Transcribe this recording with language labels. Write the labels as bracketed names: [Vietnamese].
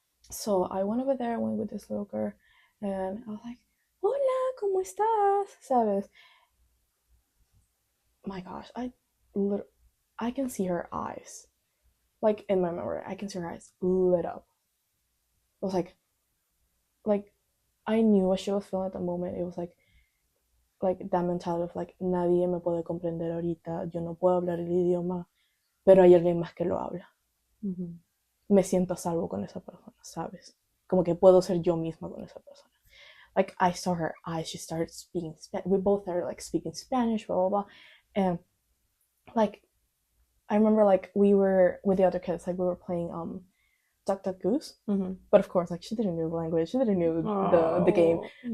[English] So I went over there, went with this little girl, and I was like, [Spanish] hola, ¿cómo estás? ¿Sabes? [English] My gosh, I can see her eyes. Like, in my memory, I can see her eyes lit up. It was like I knew what she was feeling at the moment. It was like that mentality of like, [Spanish] nadie me puede comprender ahorita, yo no puedo hablar el idioma, pero hay alguien más que lo habla. Me siento a salvo con esa persona, ¿sabes? Como que puedo ser yo misma con esa persona. [English] Like, I saw her eyes, she started speaking Spanish. We both started like speaking Spanish, blah, blah, blah. And like, I remember like we were with the other kids, like we were playing Duck Duck Goose. But of course, like, she didn't know the language, she didn't know the game. Yeah.